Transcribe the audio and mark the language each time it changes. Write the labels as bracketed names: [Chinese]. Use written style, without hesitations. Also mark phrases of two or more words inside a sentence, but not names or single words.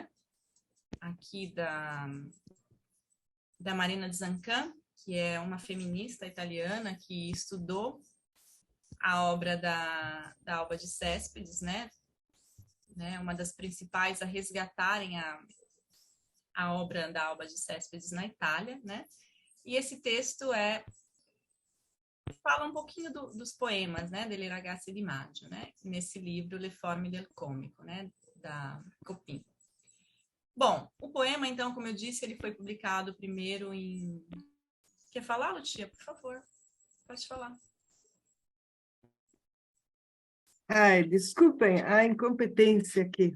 [Portuguese] Aqui da Marina Zancan, que é uma feminista italiana que estudou a obra da Alba de Céspedes, né? Uma das principais a resgatarem a obra da Alba de Céspedes na Itália, né? E esse texto fala um pouquinho dos poemas, né, [Italian] delle ragazze di maggio, [Portuguese] né, nesse livro Le forme del comico, né, da Copin. Bom, o poema, então, como eu disse, ele foi publicado primeiro em... Quer falar, Lucia? Por favor, pode falar. Ai, desculpem a incompetência aqui.